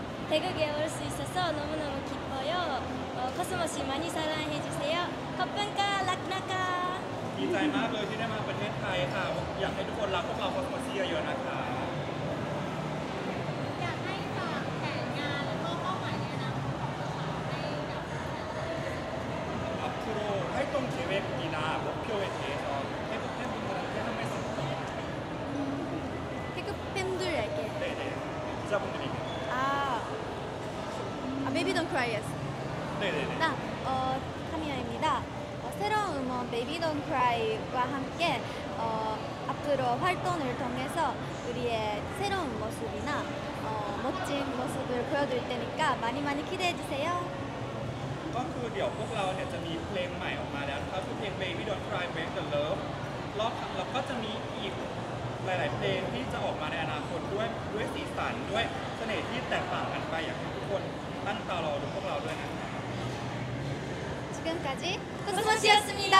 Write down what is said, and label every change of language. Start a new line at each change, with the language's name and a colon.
Korean: 태국에 올 수 있어서 너무너무 기뻐요. 코스모시 많이 사랑해주세요.
Thai: 커픈까 락나까. ดีใจมากเลยที่ได้มาประเทศไทยค่ะอยากให้ทุกคนรักพวกเราโพสต์เยอะๆนะคะ อยากให้ฝากแผนงานแล้วก็เป้าหมายในอนาคตของเราให้กับ
Korean: 앞으로 활동 계획이나 목표에 대해서 태국 팬분들한테 한 말씀 부탁드립니다. 태국 팬들에게 네네 기자분들에게
English: Baby Don't Cry Yes.
Korean: 네네네 카미야입니다. 새로운 음원 Baby Don't Cry와 함께 앞으로 활동을 통해서 우리의 새로운 모습이나 멋진 모습을 보여드릴 테니까 많이 기대해 주세요.
Thai: ก็คือเดี๋ยวพวกเราเนี่ยจะมีเพลงใหม่ออกมาแล้วนะครับคือเพลง Baby Don't Cry Break the Love แล้วก็จะมีอีกหลาย ๆ เพลงที่จะออกมาในอนาคตด้วยสีสันด้วยเสน่ห์ที่แตกต่างกันไปอยากให้ทุกคนตั้งตารอดูพวกเราด้วยนะ
Korean: 지금까지 코스모시였습니다.